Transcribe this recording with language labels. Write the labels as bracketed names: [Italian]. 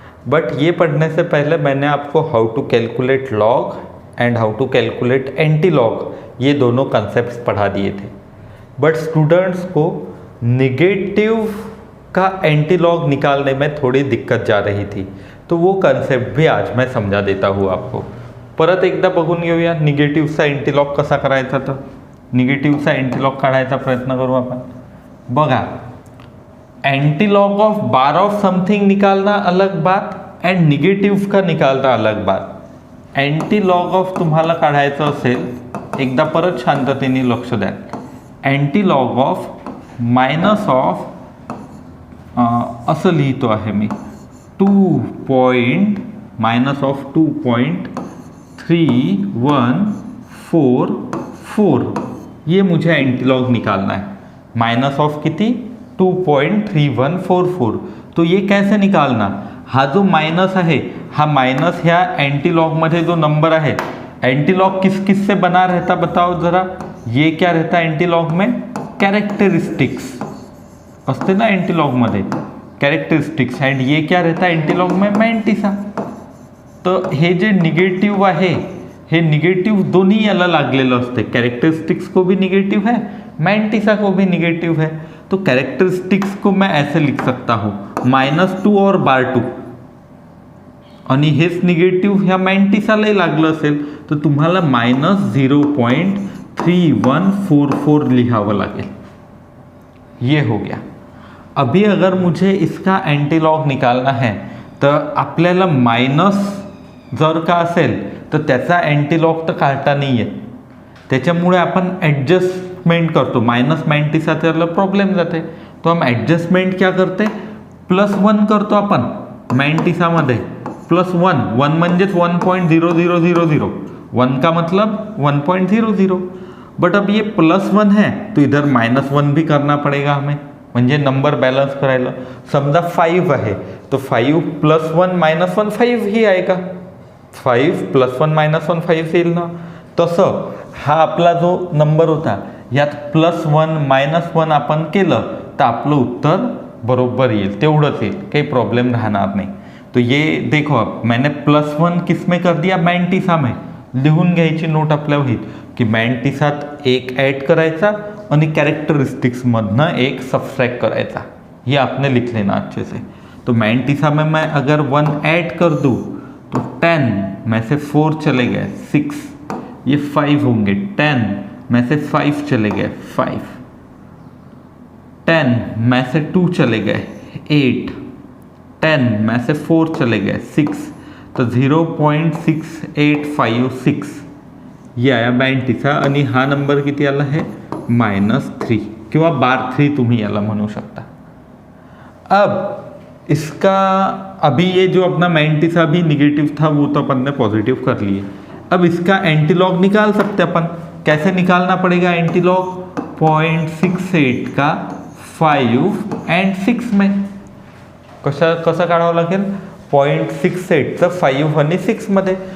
[Hindi] But ये पढ़ने से पहले मैंने आपको how to calculate log and how to calculate anti log ये दोनों कंसेप्ट पढ़ा दिए थे। बट स्टूडेंट्स को निगेटिव का एंटी लॉग निकालने में थोड़ी दिक्कत जा रही थी, तो वो कंसेप्ट भी आज मैं समझा देता हूँ आपको। [Marathi] परत एकदा बघून घेऊया निगेटिव्हचा एंटीलॉग कसा करायचा। तर निगेटिव्हचा एंटीलॉग काढायचा प्रयत्न करू आपण। [Hindi] बघा, antilog of bar of something निकालना अलग बात एंड निगेटिव्ह का निकालना अलग बात। [Marathi] एंटीलॉग ऑफ तुम्हाला काढायचं असेल, एकदा परत शांततेने लक्ष द्या। एंटीलॉग ऑफ मायनस ऑफ असं लिहितो आहे मी 2.-2.3144, [Hindi] ये मुझे एंटीलॉग निकालना है। [Marathi] माइनस ऑफ किती 2.3144। [Hindi] तो ये कैसे निकालना, [Marathi] हा जो माइनस आहे हा माइनस ह्या एंटीलॉग मध्ये जो नंबर आहे, [Hindi] एंटीलॉग किस किस से बना रहता बताओ जरा। ये क्या रहता एंटीलॉग में, [Marathi] कैरेक्टरिस्टिक्स असते ना एंटीलॉग मध्ये, [Hindi] कैरेक्टरिस्टिक्स। एंड ये क्या रहता एंटीलॉग में, मॅन्टिसा। [Marathi] तो हे जे निगेटिव्ह आहे हे निगेटिव्ह दोन्ही याला लागलेलं असते, [Hindi] कैरेक्टरिस्टिक्स को भी निगेटिव है, [Marathi] मॅन्टिसा को भी निगेटिव है। [Hindi] तो कैरेक्टरिस्टिक्स को मैं ऐसे लिख सकता हूँ -2 और बार 2, [Marathi] आणि हेच निगेटिव्ह ह्या मॅन्टिसालाही लागलं असेल तर तुम्हाला -0.3144 लिहावं लागेल। [Hindi] ये हो गया। अभी अगर मुझे इसका एंटीलॉग निकालना है [Marathi] तर आपल्याला मायनस जर का असेल तर त्याचा एंटीलॉग तर काढता नाही येत, त्याच्यामुळे आपण ॲडजस्टमेंट करतो। माइनस मॅन्टिसा त्याला प्रॉब्लेम जाते, [Hindi] तो हम एडजस्टमेंट क्या करते, [Marathi] +1 करतो आपण मॅन्टिसामध्ये। +1 म्हणजेच 1.0000, [Hindi] 1 का मतलब 1.00। बट अब ये +1 है तो इधर -1 भी करना पड़ेगा हमें, [Marathi] म्हणजे नंबर बॅलन्स करायला। समजा 5 आहे [Hindi] तो 5 + 1 - 1 5 ही आएगा, [Marathi] 5 + 1 - 1 5 येईल ना। तसं हा आपला जो नंबर होता यात +1 - 1 आपण केलं तर आपलं उत्तर बरोबर येईल, तेवढंच येईल, काही प्रॉब्लेम राहणार नाही। [Hindi] तो ये देखो अब मैंने +1 किस में कर दिया, मॅन्टिसा में। [Marathi] लिहून घ्यायची नोट आपल्या वहीत की मॅन्टिसात एक ऐड करायचा आणि कैरेक्टरिस्टिक्समधनं एक सब्सट्रैक्ट करायचा, [Hindi] ये आपने लिख लेना अच्छे से। तो मॅन्टिसा में मैं अगर 1 ऐड कर दूँ तो 10 में से 4 चले गए 6, ये 5 होंगे। 10 में से 5 चले गए 5, 10 में से 2 चले गए 8, 10 में से 4 चले गए 6, तो 0.6856 ये आया मॅन्टिसा। [Marathi] आणि हा नंबर किती आला है, -3 किंवा बार 3 तुम्ही याला म्हणू शकता। [Hindi] अब इसका अभी ये जो अपना मॅन्टिसा भी निगेटिव था वो तो अपन ने पॉजिटिव कर लिए। अब इसका एंटीलॉग निकाल सकते अपन। कैसे निकालना पड़ेगा एंटीलॉग, 0.68 का 5 and 6 में [Marathi] कसं काढावं लागेल, 0.68चं 5 आणि 6 मध्ये।